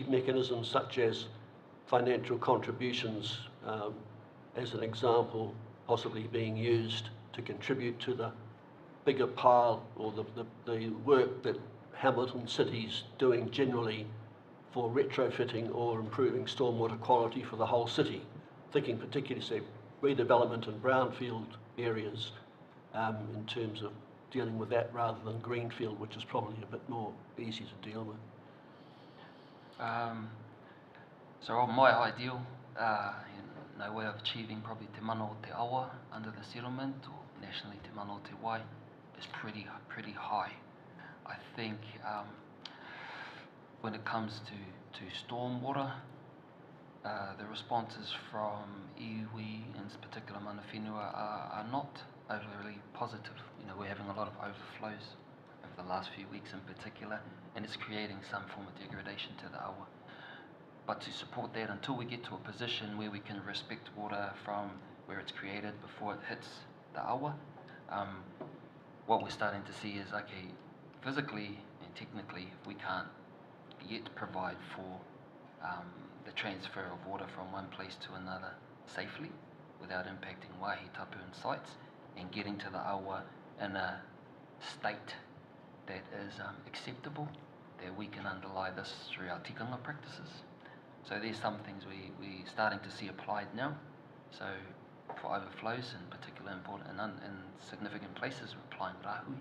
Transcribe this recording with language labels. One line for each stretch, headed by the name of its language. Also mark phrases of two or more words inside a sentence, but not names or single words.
English: I mean, do you see mechanisms such as financial contributions as an example, possibly being used to contribute to the bigger pile or the work that Hamilton City's doing generally for retrofitting or improving stormwater quality for the whole city, thinking particularly, say, redevelopment in brownfield areas in terms of dealing with that rather than greenfield, which is probably a bit more easy to deal with. So on my ideal, no way of achieving probably
Māori: te mana o te awa
English: under the settlement, or nationally
Māori: te mana o te wai,
English: is pretty high. I think when it comes to stormwater, the responses from iwi, in particular
Māori: mana whenua,
English: are not overly positive. You know, we're having a lot of overflows over the last few weeks in particular, and it's creating some form of degradation to the awa. But to support that, until we get to a position where we can respect water from where it's created before it hits the awa, what we're starting to see is, okay, physically and technically, we can't yet provide for the transfer of water from one place to another safely without impacting
Māori: wāhi tapu
English: and sites, and getting to the awa in a state that is acceptable, that we can underlie this through our tikanga practices. So there's some things we're starting to see applied now. So for overflows, in particular important and significant places, we're applying rahui.